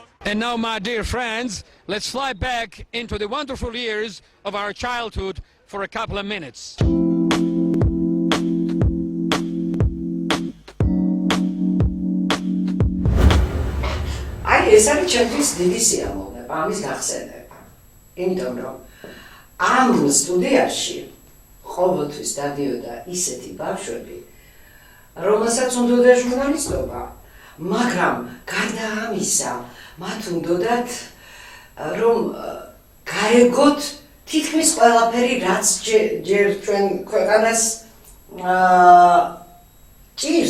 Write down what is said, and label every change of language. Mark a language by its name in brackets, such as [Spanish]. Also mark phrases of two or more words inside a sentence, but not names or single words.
[English] And now, my dear friends, let's fly back into the wonderful years of our childhood for a couple of minutes. [Georgian] ეს არის ჩემთვის დიდი სიამოვნება, ამის გახსენება. იმიტომ რომ ამ სტუდიაში ყოველთვის დადიოდა ისეთი ბავშვები, რომელსაც უნდოდა ჟურნალისტობა, მაგრამ გარდა ამისა, მათ უნდოდათ რომ გაეგოთ თითქმის ყველაფერი, რაც ჯერ ჩვენ ქვეყანას ჭირს.